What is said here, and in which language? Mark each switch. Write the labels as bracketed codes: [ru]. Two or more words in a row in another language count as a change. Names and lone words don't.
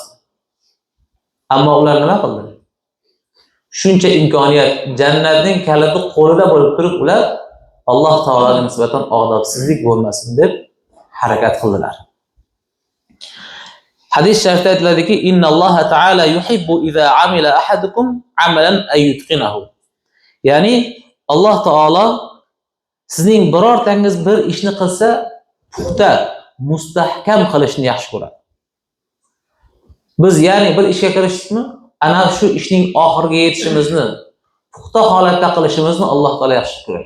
[uz] Ammo ular nima qildi? Shuncha imkoniyat, jannatning kaliti qo'lida bo'lib turib, ular Alloh taolaga nisbatan odobsizlik bo'lmasin deb harakat qildilar. Hadis sharifda aytiladiki, [ar] إن الله تعالى يحب إذا عمل أحدكم عملا أن يتقنه. [uz] Ya'ni Alloh taolo sizning birortangiz bir ishni qilsa, puxta, mustahkam qilishni yaxshi ko'radi. Biz ya'ni bir ishga kirishdikmi, ana shu ishning oxiriga yetishimizni, puxta holatda qilishimizni Alloh taolo yaxshi ko'radi.